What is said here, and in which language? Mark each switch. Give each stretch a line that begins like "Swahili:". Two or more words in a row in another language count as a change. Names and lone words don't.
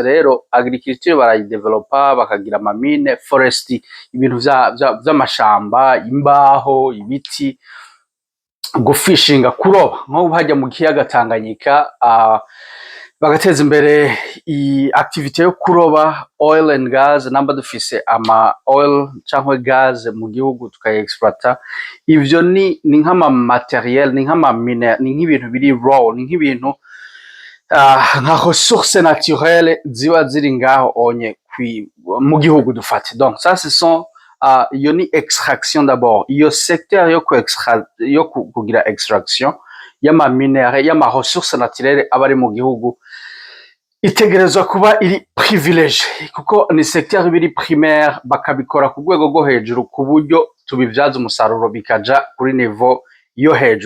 Rundi: Rero agriculture barayidevelopa bakagira amamine, forest, ibintu vy'amashamba, imbaho, ibiti, gufishinga, kuroba nko hajya mu kiyaga Tanganyika, bagateza imbere activité yo kuroba,
English: oil and gas,
Rundi: namba dufise ama oil canke gas mu gihugu tukayexploita. Ivyo ni nk'ama materiel, ni nk'ama mine, ni nk'ibintu biri raw, ni nk'ibintu nka
French: ressources naturelles
Rundi: ziba ziri ngaho onye mu gihugu dufate.
French: Donc ça ce sont
Rundi: iyo ni
French: extraction d'abord.
Rundi: Iyo secteur yo kugira extraction y'ama minere, y'ama
French: ressources naturelles
Rundi: abari mu gihugu itegerezwa kuba iri privilege, kuko ni secteur biri primaire, bakabikora ku rwego rwo hejuru ku buryo tubivyaza umusaruro bikaja kuri niveau yo hejuru.